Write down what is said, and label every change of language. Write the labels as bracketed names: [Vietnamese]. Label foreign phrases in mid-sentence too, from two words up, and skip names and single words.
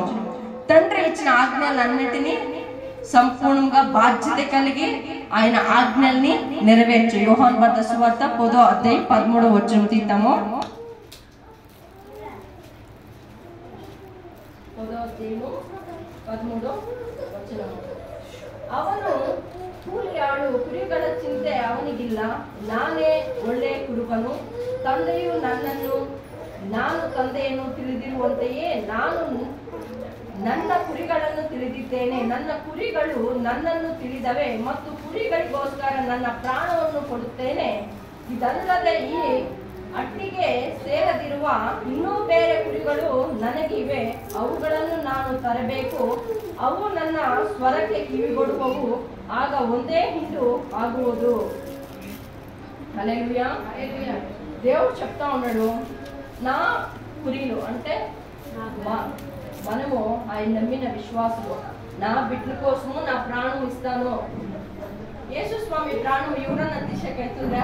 [Telugu] తండ్రి ఇచ్చిన ఆజ్ఞలన్నిటినీ సంపూర్ణంగా బాధ్యత కలిగి ఆయన ఆజ్ఞల్ని నెరవేర్చు. యోహాను బర్ద సువార్త 10వ అధ్యాయం 13వ వచనం తీద్దాము. 10వ అధ్యాయము 13వ వచనం. [Kannada] ಅವನು ಕೂಲಿಯಾಳು ಕುರಿಗಳ ಚಿಂತೆ ಅವನಿಗಿಲ್ಲ, ನಾನೇ ಒಳ್ಳೆ ಕುರುಬನು, ತಂದೆಯು ನನ್ನನ್ನು, ನಾನು ತಂದೆಯನ್ನು ತಿಳಿದಿರುವಂತೆಯೇ ನಾನು ನನ್ನ ಕುರಿಗಳನ್ನು ತಿಳಿದಿದ್ದೇನೆ, ನನ್ನ ಕುರಿಗಳು ನನ್ನನ್ನು ತಿಳಿದವೆ ಮತ್ತು ಕುರಿಗಳಿಗೋಸ್ಕರ ನನ್ನ ಪ್ರಾಣವನ್ನು ಕೊಡುತ್ತೇನೆ. ಇದಲ್ಲದೆ ಈ ಅಟ್ಟಿಗೆ ಸೇರದಿರುವ ಇನ್ನೂ ಬೇರೆ ಕುರಿಗಳು ನನಗಿವೆ, ಅವುಗಳನ್ನು ನಾನು ತರಬೇಕು, ಅವು ನನ್ನ ಸ್ವರಕ್ಕೆ ಕಿವಿಗೊಡುವವು, ಆಗ ಒಂದೇ ಹಿಂಡು ಆಗುವುದು. [Telugu] హల్లెలూయా. దేవుడు చెప్తా ఉన్నాడు, నా కురీలు అంటే మనము ఆయన నమ్మిన విశ్వాసము. నా బిడ్డల కోసము నా ప్రాణం ఇస్తాను. యేసు స్వామి ప్రాణం ఎవరన్నా తీసేకైతుందా?